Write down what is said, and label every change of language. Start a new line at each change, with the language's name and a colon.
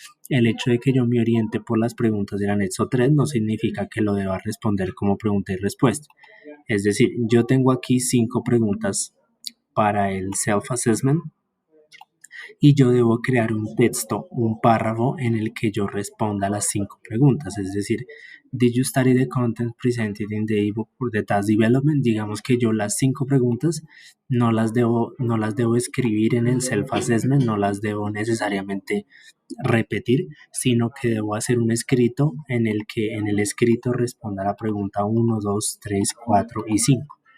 Spanish: El hecho de que yo me oriente por las preguntas del anexo 3 no significa que lo deba responder como pregunta y respuesta. Es decir, yo tengo aquí 5 preguntas para el self-assessment y yo debo crear un texto, un párrafo en el que yo responda a las 5 preguntas. Es decir,
English: did you study the content presented in the ebook for the task development?
Spanish: Digamos que yo las 5 preguntas no las debo escribir en el self-assessment, no las debo necesariamente repetir, sino que debo hacer un escrito en el que en el escrito responda la pregunta 1, 2, 3, 4 y 5.